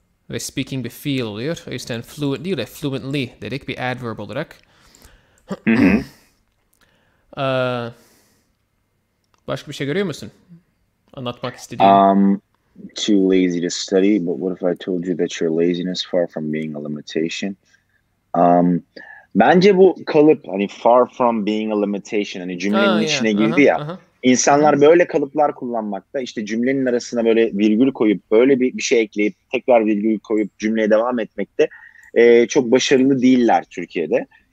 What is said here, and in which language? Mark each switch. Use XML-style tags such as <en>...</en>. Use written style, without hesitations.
<tr>Ve speaking bir fiil oluyor. O yüzden fluent değil de fluently dedik bir adverb olarak. Başka bir şey görüyor musun? Anlatmak istediğin.</tr> <en>Too lazy to study, but what if I told you that your laziness far from being a limitation?</en> <tr>Bence bu kalıp hani</tr> <en>far from being a limitation</en> <tr>hani cümlenin içine girdi ya. İnsanlar böyle kalıplar kullanmakta işte cümlenin arasına böyle virgül koyup böyle bir şey ekleyip tekrar virgül koyup cümleye devam etmekte çok başarılı değiller Türkiye'de.</tr>